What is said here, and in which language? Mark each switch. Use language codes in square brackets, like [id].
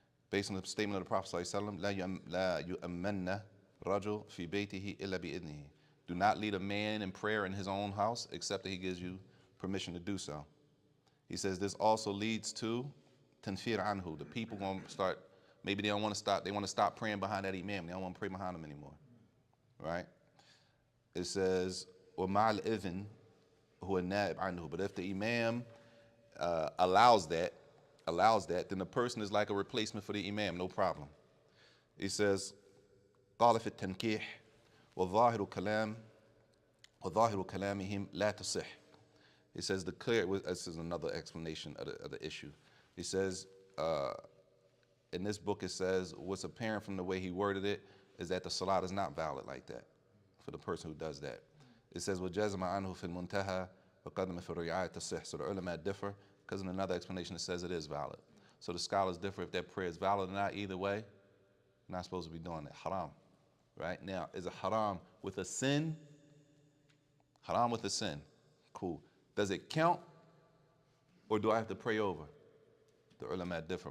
[en] Based on the statement of the Prophet sallallahu alaihi wasallam, [ar] la yu'ammanna rajul fi baytihi illa bi idnihi. [en] Do not lead a man in prayer in his own house except that he gives you permission to do so. He says this also leads to tanfir anhu. The people going to start, maybe they don't want to stop, they want to stop praying behind that imam. They don't want to pray behind him anymore. Right? It says, [ar] وَمَعَ الْإِذْنِ هُوَ النَّائِبْ عَنْهُ. [en] But if the imam allows that, then the person is like a replacement for the imam, no problem. He says, [ar] قال في التنكيح وظاهر كلامهم لا تصح. [en] He says this is another explanation of the issue. He says, in this book it says, what's apparent from the way he worded it is that the salat is not valid like that for the person who does that. It says, [ar] وَجَزْمَ عَنْهُ فِي الْمُنْتَهَى وَقَدْمَ فِي الرِّعَايَةِ تَصِحْ. [en] So the ulama differ, because in another explanation it says it is valid. So the scholars differ if that prayer is valid or not. Either way, not supposed to be doing it. Haram. Right? Now, is it haram with a sin? Haram with a sin. Cool. Does it count? Or do I have to pray over? The ulama differ.